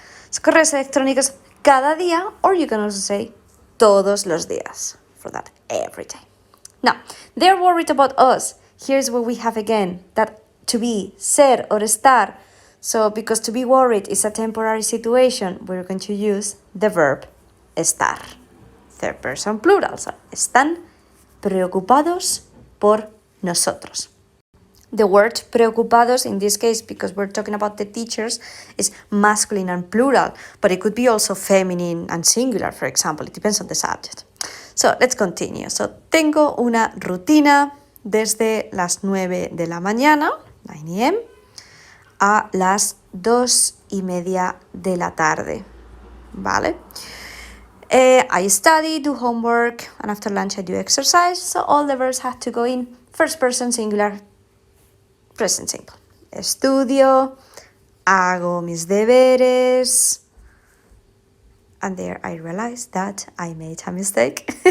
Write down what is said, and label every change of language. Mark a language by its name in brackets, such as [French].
[English] So, [Spanish] correos electrónicos cada día, [English] or you can also say [Spanish] todos los días, [English] for that every day. Now, they're worried about us. Here's what we have again, that to be, ser or estar. So, because to be worried is a temporary situation, we're going to use the verb estar. Third person plural, so [Spanish] están preocupados por nosotros. [English] The word preocupados, in this case, because we're talking about the teachers, is masculine and plural, but it could be also feminine and singular, for example. It depends on the subject. So, let's continue. [Spanish] So, tengo una rutina desde las 9 de la mañana, 9 a.m., a las 2:30 de la tarde, ¿vale? [English] I study, do homework, and after lunch I do exercise. So, all the verbs have to go in first person singular, present simple. [Spanish] Estudio, hago mis deberes, [English] and there I realized that I made a mistake.